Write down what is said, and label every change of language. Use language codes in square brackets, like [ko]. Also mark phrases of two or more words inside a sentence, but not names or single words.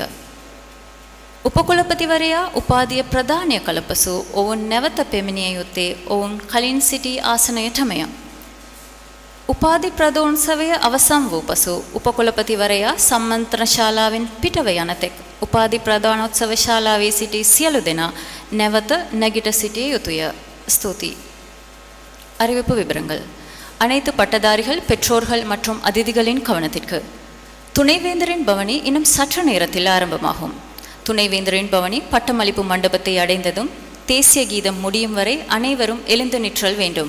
[si] උපකුලපතිවරයා උපාධිය ප්‍රදානය කළ පසු ඔවුන් නැවත පැමිණිය යුත්තේ ඔවුන් කලින් සිටි ආසනයටමය. උපාධි ප්‍රදෝත්සවය අවසන් වූ පසු උපකුලපතිවරයා සම්මන්ත්‍රණ ශාලාවෙන් පිටව යන තෙක් උපාධි ප්‍රදානෝත්සව ශාලාවේ සිටි සියලු දෙනා නැවත නැගිට සිටිය යුතුය. [ta] ஸ்தோதி. அறிவிப்பு விவரங்கள். அனைத்து பட்டதாரிகள் பெற்றோர்கள் மற்றும் அதிதிகளின் கவனத்திற்கு துணைவேந்தரின் பவனி இன்னும் சற்று நேரத்தில் ஆரம்பமாகும். துணைவேந்தரின் பவனி பட்டமளிப்பு மண்டபத்தை அடைந்ததும் தேசிய கீதம் முடியும் வரை அனைவரும் எழுந்து நிற்றல் வேண்டும்.